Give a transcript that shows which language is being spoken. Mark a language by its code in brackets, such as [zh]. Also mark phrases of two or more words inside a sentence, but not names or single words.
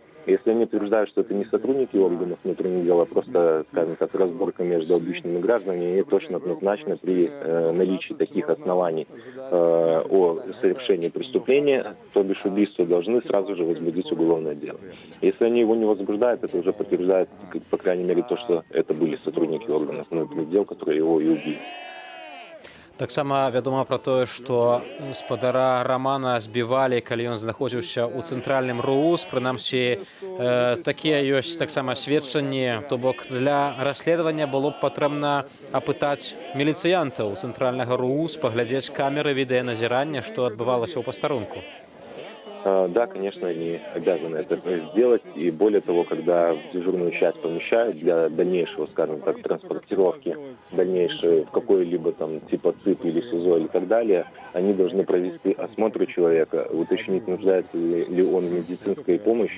[ru] Если они утверждают, что это не сотрудники органов внутренних дел, а просто, скажем так, разборка между обычными гражданами, они точно однозначно при наличии таких оснований о совершении преступления, то бишь убийства, должны сразу же возбудить уголовное дело. Если они его не возбуждают, это уже подтверждает, по крайней мере, то, что это были сотрудники органов внутренних дел, которые его и убили. [be] Таксама вядома пра тое, што спадара Рамана збівалі, калі ён знаходзіўся ў цэнтральным РУС. Прынамсі, такія ёсць таксама сведчанні. То бок для расследавання было б патрэбна апытаць міліцыянтаў цэнтральнага РУС, паглядзець камеры відэаназірання, што адбывалася ў пастарунку. [ru] Да, конечно, они обязаны это сделать. И более того, когда в дежурную часть помещают для дальнейшего, скажем так, транспортировки, дальнейшей в какой-либо там типа ЦИП или СИЗО или так далее, они должны провести осмотр человека, уточнить, нуждается ли он в медицинской помощи.